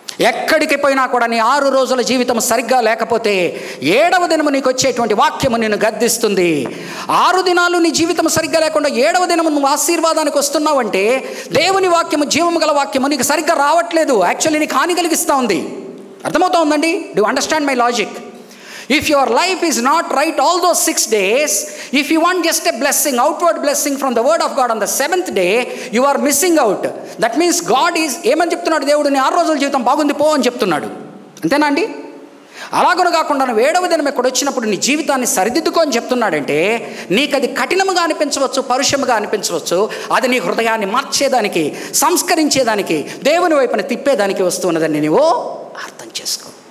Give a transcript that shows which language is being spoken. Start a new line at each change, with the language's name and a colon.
Telugu: ఎక్కడికి పోయినా కూడా నీ 6 రోజుల జీవితం సరిగ్గా లేకపోతే 7వ దినము నీకు వచ్చేటువంటి వాక్యము నిన్ను గద్దిస్తుంది. 6 దినాలు నీ జీవితం సరిగ్గా లేకుండా 7వ దినము నువ్వు ఆశీర్వాదానికి వస్తున్నావంటే దేవుని వాక్యము, జీవము గల వాక్యము నీకు సరిగ్గా రావట్లేదు. యాక్చువల్లీ నీకు హాని కలిగిస్తూ ఉంది. అర్థమవుతా ఉందండి?
English: Do understand my logic? If your life is not right all those 6 days, if you want just a blessing, outward blessing from the word of God on the 7th day, you are missing out. That means God is
Telugu: ఏమని చెప్తున్నాడు, దేవుడు నీ 6 రోజుల జీవితం బాగుంది పో అని చెప్తున్నాడు. అంతేనా అండి? అలాగను కాకుండా 7వ దినం ఇక్కడ వచ్చినప్పుడు నీ జీవితాన్ని సరిదిద్దుకో అని చెప్తున్నాడంటే, నీకు అది కఠినముగా అనిపించవచ్చు, పరుషముగా అనిపించవచ్చు, అది నీ హృదయాన్ని మార్చేదానికి, సంస్కరించేదానికి, దేవుని వైపున తిప్పేదానికి వస్తున్నదని నీవు అర్థం చేసుకో.